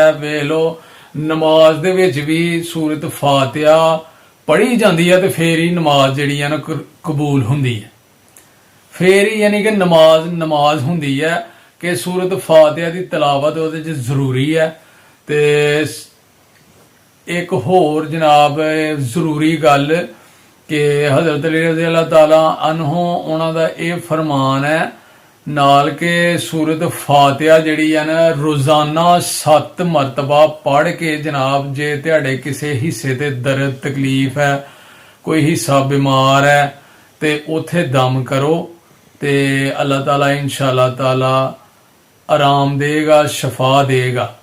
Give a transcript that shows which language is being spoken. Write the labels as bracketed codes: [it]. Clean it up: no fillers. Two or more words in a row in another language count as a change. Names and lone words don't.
[pa] ویکھ لو نماز دے وچ بھی سورت فاتحہ پڑھی جاتی ہے تو فیر ہی نماز جیہڑی ہے نا قبول ہندی ہے، فیر ہی یعنی کہ نماز ہندی ہے کہ سورت فاتحہ دی تلاوت اوہدے چ ضروری ہے. تے اک ہور جناب ضروری گل کہ حضرت علی [ar] رضي الله تعالى عنه [pa] اوہناں دا ایہہ فرمان ہے نال کے سورت فاتحہ جیہڑی ہے نا روزانہ 7 مرتبہ پڑھ کے جناب جے تہاڈے کسی حصے تے درد تکلیف ہے، کوئی حصہ بیمار ہے تے اوتھے دم کرو تے اللہ تعالیٰ ان شاء اللہ تعالیٰ آرام دیگا، شفا دیگا.